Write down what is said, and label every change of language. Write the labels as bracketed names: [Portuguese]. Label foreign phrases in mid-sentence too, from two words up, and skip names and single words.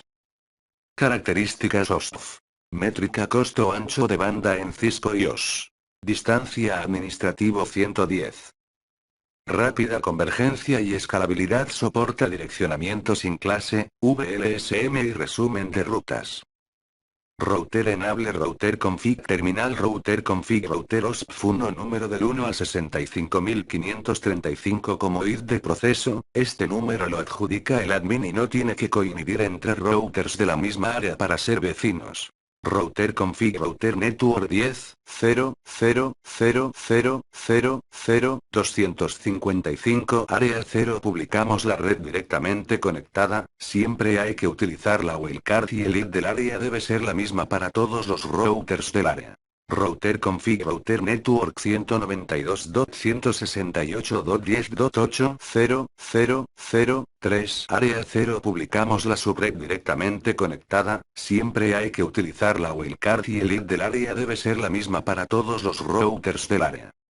[Spanish] Características OSPF. Métrica costo ancho de banda en Cisco y OS. Distancia administrativo 110. Rápida convergencia y escalabilidad. Soporta direccionamiento sin clase, VLSM y resumen de rutas. [English] Router enable router config terminal router config router OSPF 1 [Spanish] número del 1 al 65535 como ID de proceso. Este número lo adjudica el admin y no tiene que coincidir entre routers de la misma área para ser vecinos. [English] Router config router network 10 0 0 0 0 0 0 255 área 0. [Spanish] Publicamos la red directamente conectada. Siempre hay que utilizar la wildcard y el ID del área debe ser la misma para todos los routers del área. [English] Router config router network 192.168.10.8 0 0 0 3 área 0. [Spanish] Publicamos la subred directamente conectada. Siempre hay que utilizar la wildcard y el ID del área debe ser la misma para todos los routers del área.